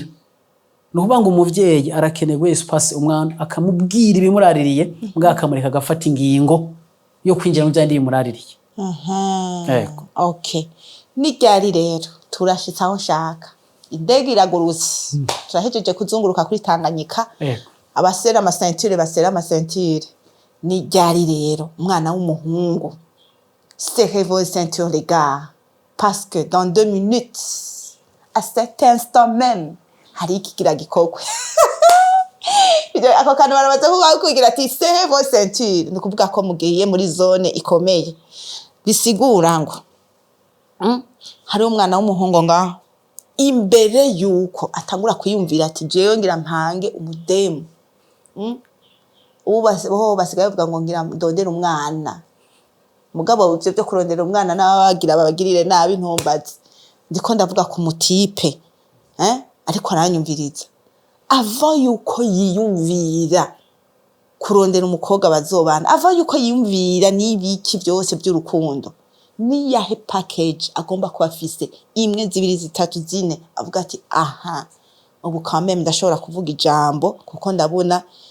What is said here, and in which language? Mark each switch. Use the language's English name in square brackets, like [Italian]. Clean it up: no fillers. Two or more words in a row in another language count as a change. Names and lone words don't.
[Rundi] Nukuvuga ngo umuvyeyi arakenewe espace umwana akamubwira ibimuraririye, mbwa akamureka agafata ingingo yo kwinjira mu byandi bimuraririye. Okay. Ni ryari rero turashitse aho nshaka. Indege iragurutse. Turahejeje kuzunguruka kuri Tanganyika. Abasera amasentire. Ni ryari rero umwana w'umuhungu. [French] Serrez vos ceintures les gars. Parce que dans 2 minutes, à cet instant même, [Rundi] hari ikigira gikokwe. Ako kantu barabaza kugira ati [French] serrez vos ceintures. [Rundi] Ni kuvuga ko mugiye muri zone ikomeye. Bisigura ngo hari umwana w'umuhungu ngaho imbere yuko atangura kwiyumvira ati jewe ngira mpange umudemu ubu basigaye bavuga ngo ngira ndondera umwana mugabo ivyo byo kurondera umwana n'abagira babagirire nabi ntumbaze ndiko ndavuga ku mutipe ariko aranyumviriza ava yuko yiyumvira kurondera umukobwa bazobana ava yuko yiyumvira n'ibiki byose by'urukundo ni yahe package agomba kuba afise 1 2 3 4 avuga ati aha ubu kameme ndashobora kuvuga ijambo kuko ndabona